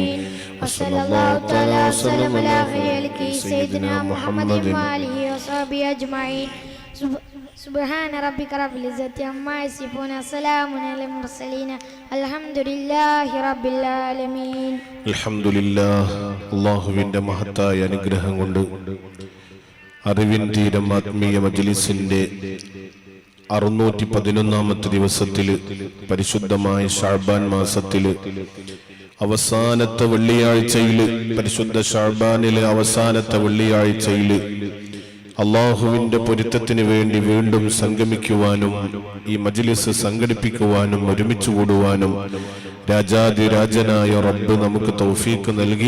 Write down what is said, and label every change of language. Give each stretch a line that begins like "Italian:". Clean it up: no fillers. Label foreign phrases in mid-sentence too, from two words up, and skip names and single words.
Arabic: وصلى الله تعالى وسلم على خيرك سيدنا محمد وآله وصحبه أجمعين. سبحان ربك رب العزة عما يصفون سلام على المرسلين الحمد لله رب العالمين. الحمد لله.
Malayalam: അല്ലാഹുവിന്റെ മഹത്തായ അനുഗ്രഹം കൊണ്ട് അറിവിൻ തീരം ആത്മീയ മജ്ലിസിന്റെ 611 ദിവസത്തില് പരിശുദ്ധമായ ശഅബാൻ മാസത്തില് അവസാനത്തെ വെള്ളിയാഴ്ചയില് പരിശുദ്ധ ശഅബാനിലെ അവസാനത്തെ വെള്ളിയാഴ്ചയില് അള്ളാഹുവിന്റെ പൊരുത്തത്തിന് വേണ്ടി വീണ്ടും സംഗമിക്കുവാനും ഈ മജ്ലിസ് സംഘടിപ്പിക്കുവാനും ഒരുമിച്ച് കൂടുവാനും രാജാതിരാജനായ റബ്ബ് നമുക്ക് തൗഫീഖ് നൽകി.